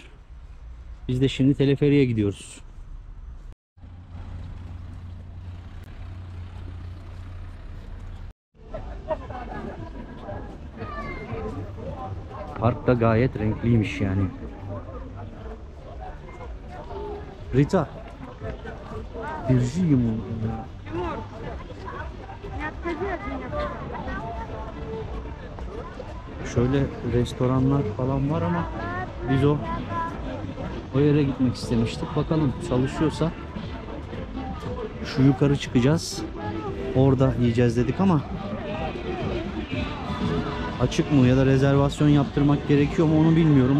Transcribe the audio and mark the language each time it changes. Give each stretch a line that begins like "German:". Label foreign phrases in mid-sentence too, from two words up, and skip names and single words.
Turkish: Biz de şimdi teleferiye gidiyoruz. Park da gayet renkliymiş yani. Rita. Virgiyim.
Russian: Тимур, не отходи от меня.
Turkish: Şöyle restoranlar falan var ama biz o yere gitmek istemiştik. Bakalım çalışıyorsa şu yukarı çıkacağız. Orada yiyeceğiz dedik ama açık mı ya da rezervasyon yaptırmak gerekiyor mu onu bilmiyorum.